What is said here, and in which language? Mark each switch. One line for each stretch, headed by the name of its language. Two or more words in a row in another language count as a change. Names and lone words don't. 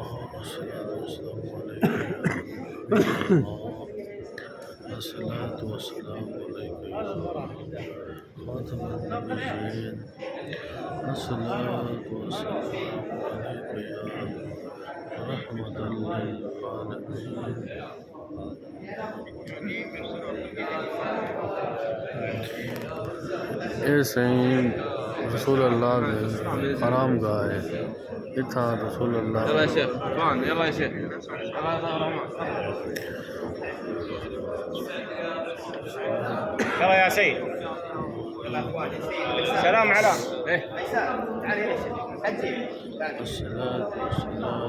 Arabic: الصلاة والسلام عليك يا نبي الله. الصلاة والسلام عليك يا خاتم النبيين. الصلاة والسلام عليك يا رحمة للعالمين.
Saraiki: اے سائیں رسول اللہ دے حرام گاہ ہے اتھاں رسول اللہ
Arabic: يلا يا شيخ طبعا يلا يا شيخ يلا يا سيد سلام على ايه تعال يا شيخ الصلاة والسلام